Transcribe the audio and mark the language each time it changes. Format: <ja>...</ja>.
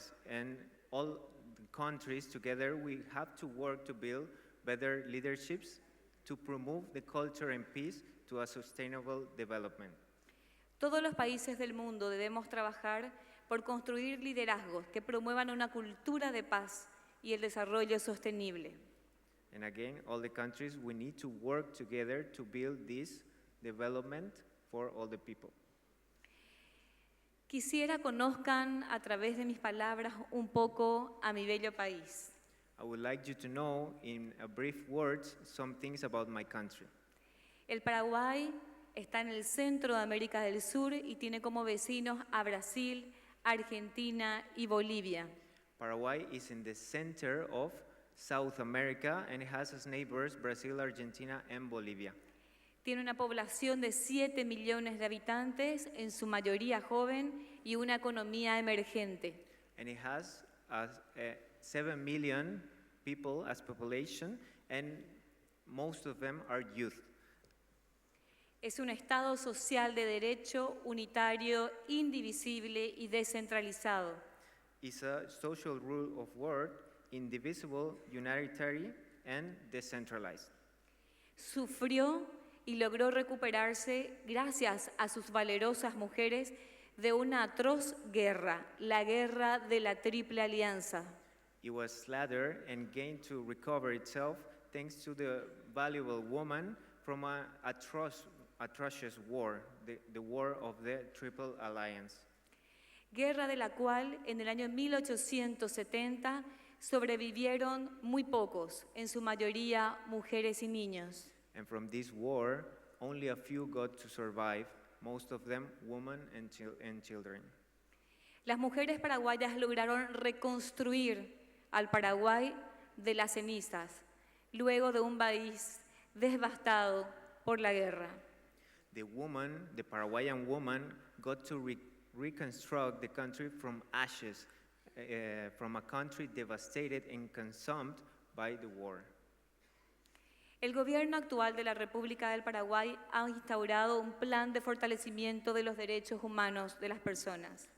<en>And all the countries together, we have to work to build better leaderships to promote the culture and peace to a sustainable development.</en> <es>Todos los países del mundo debemos trabajar por construir liderazgos que promuevan una cultura de paz y el desarrollo sostenible.</es> <en>And again, all the countries, we need to work together to build this development for all the people.</en> <es>Quisiera conozcan a través de mis palabras un poco a mi bello país.</es> <en>I would like you to know in a brief words some things about my country.</en> <es>El Paraguay está en el centro de América del Sur y tiene como vecinos a Brasil, Argentina y Bolivia.</es> <en>Paraguay is in the center of South America and it has as neighbors Brazil, Argentina, and Bolivia.</en> <es>Tiene una población de 7 millones de habitantes, en su mayoría joven, y una economía emergente.</es> <en>And it has 7 million people as population and most of them are youth.</en> <es>Es un Estado social de derecho, unitario, indivisible y descentralizado.</es> <en>It's a social rule of world, indivisible, unitary, and decentralized.</en> <es>Sufrió y logró recuperarse gracias a sus valerosas mujeres de una atroz guerra, la guerra de la Triple Alianza.</es> <en>It was slaughtered and gained to recover itself thanks to the valuable woman from an atrocious war, the war of the Triple Alliance.</en> <es>Guerra de la cual en el año 1870 sobrevivieron muy pocos, en su mayoría mujeres y niños.</es> <en>And from this war, only a few got to survive, most of them women and children.</en> <es>Las mujeres paraguayas lograron reconstruir al Paraguay de las cenizas, luego de un país devastado por la guerra.</es> <en>The Paraguayan woman got to reconstruct the country from ashes, from a country devastated and consumed by the war.</en> <es>El gobierno actual de la República del Paraguay ha instaurado un plan de fortalecimiento de los derechos humanos de las personas.</es>